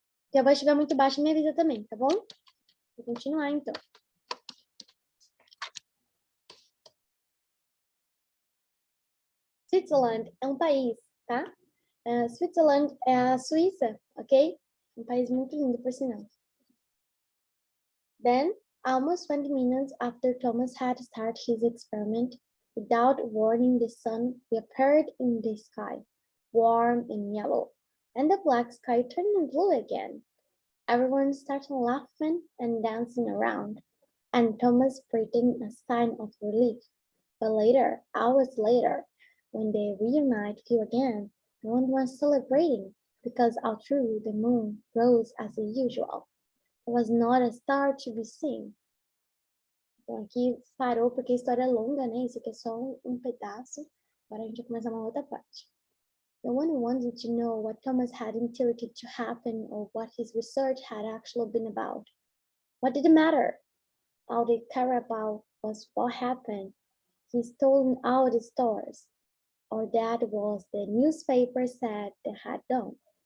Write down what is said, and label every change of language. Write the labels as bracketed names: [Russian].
[Portuguese] Se a voz estiver muito baixa, me avisa também, tá bom? Vou continuar então. Switzerland é um país, tá? Switzerland é a Suíça, ok? Um país muito lindo, por sinal. [English] Then, almost 20 minutes after Thomas had started his experiment, without warning, the sun reappeared in the sky, warm and yellow, and the black sky turned blue again. Everyone started laughing and dancing around, and Thomas breathing a sign of relief. But later, hours later, when they reunited again, no one was celebrating, because although the moon rose as usual, there was not a star to be seen. [Portuguese] Então aqui parou porque a história é longa, né? Isso aqui é só um pedaço. Agora a gente vai começar uma outra parte. [English] No one wanted to know what Thomas had intended to happen or what his research had actually been about. What did it matter? All they cared about was what happened. He stole all the stars, or that was the newspaper said they had done.